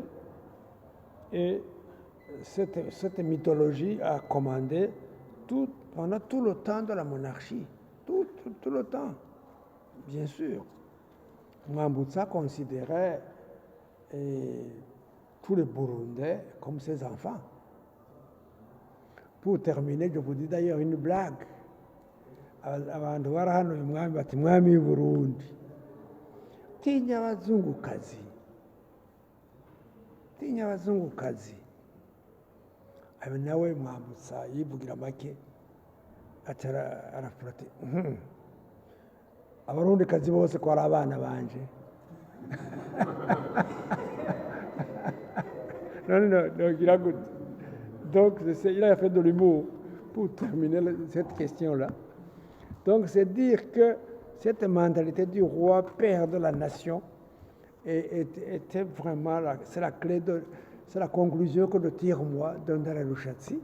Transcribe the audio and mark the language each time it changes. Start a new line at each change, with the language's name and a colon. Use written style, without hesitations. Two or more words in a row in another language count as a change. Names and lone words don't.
French: Et cette mythologie a commandé pendant tout le temps de la monarchie. Tout le temps, bien sûr. Mwambutsa considérait tous les Burundais comme ses enfants. Pour terminer, je vous dis d'ailleurs une blague.
Rundi: Abantu barahanuye umwami bati mwami w'i Burundi tinya abazungukazi abe nawe Mwambutsa yivugira make arafura ati abarundikazi bose ko ari abana banje.
French: Non, donc il a fait de l'humour pour terminer cette question-là. Donc c'est dire que cette mentalité du roi, père de la nation, était vraiment, c'est la clé, c'est la conclusion que je tire moi de Ntarelushatsi.